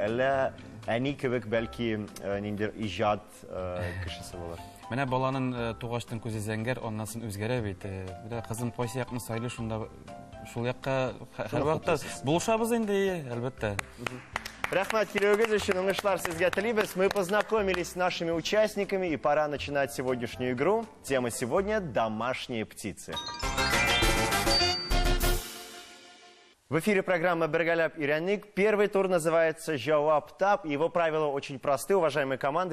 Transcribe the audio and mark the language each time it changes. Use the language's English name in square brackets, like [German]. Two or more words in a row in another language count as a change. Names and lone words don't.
[Tatar] Әллә әни кебек бәлки ниндидер иҗат кешесе булыр? Менә баланың тугаштан күзе зәңгәр, аннан үзгәрә бит. Кызым кайсы якны сайлый, шунда шул якка һәрвакытта булышабыз инде, әлбәттә. Рахмат килүегез өчен уңышлар сезгә телибез. [Russian] Мы познакомились с нашими участниками, и пора начинать сегодняшнюю игру. Тема сегодня – домашние птицы. В эфире программа «Бергаляб Ираник». Первый тур называется «Жауап Тап». Его правила очень просты, уважаемые команды.